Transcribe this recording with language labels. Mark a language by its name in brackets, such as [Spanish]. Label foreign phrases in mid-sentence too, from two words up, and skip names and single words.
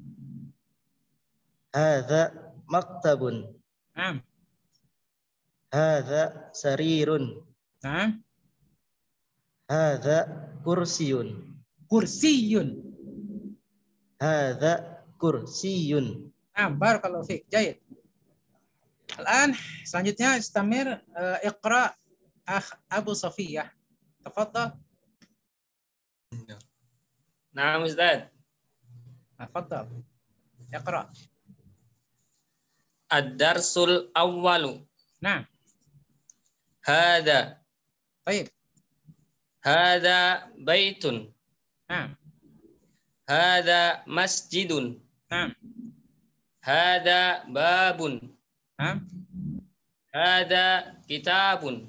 [Arabic] هذا مكتب. Nah. هذا سرير. Nah. هذا كرسي. Kursiyun. هذا كرسي. Nah, بارك الله فيك. جيد. Al-an selanjutnya استمر اقرأ أخ أبو صفية. Tafadhal. نعم أستاذ. تفضل. اقرأ. الدرس الأول. Nah. Hada. Baik. هذا بيت. Nah. هذا مسجد. Nah. هذا باب. Nah. هذا كتاب.